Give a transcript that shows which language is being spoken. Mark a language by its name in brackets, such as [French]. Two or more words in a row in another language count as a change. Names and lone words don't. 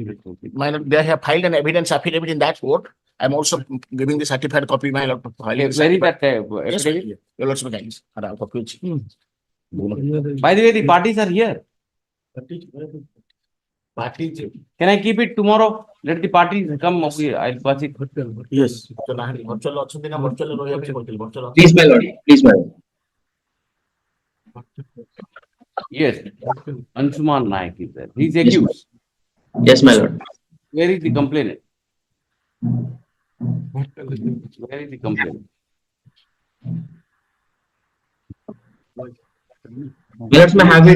[English] My lord, they have filed an evidence affidavit in that court. I'm also giving the certified copy, my lord. Where is that Yes, ma'am. affidavit? Your lordship, kindly see. Copy. By the way, the parties are here. Party. Can I keep it tomorrow? Let the parties come. Okay, I'll pass it. [Odia] Yes. Virtual ଅଛନ୍ତି ନା virtual ରହିବା ପାଇଁ କହିଥିଲି virtual. [English] Please, my lord. Please, my lord. Yes. Anshuman Naik is there. He's accused. Yes, my lord. Where is the complainant? Where is the complainant? My lords may have it.